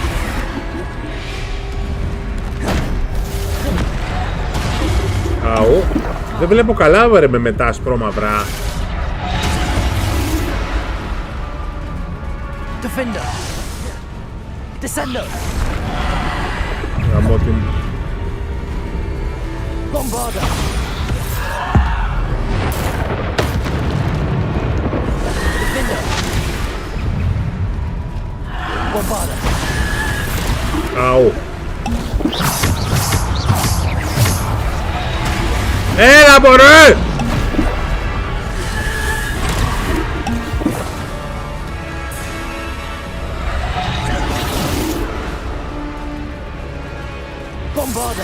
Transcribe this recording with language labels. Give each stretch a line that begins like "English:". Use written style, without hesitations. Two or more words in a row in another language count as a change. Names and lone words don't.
Greek: Αου. Δεν βλέπω καλά ρε με μετά ασπρόμαυρα. Defender. Descendo. Καμώ την... Bombarda. Defender. Bombarda. Αου. Έλα μωρέ! Bombarda.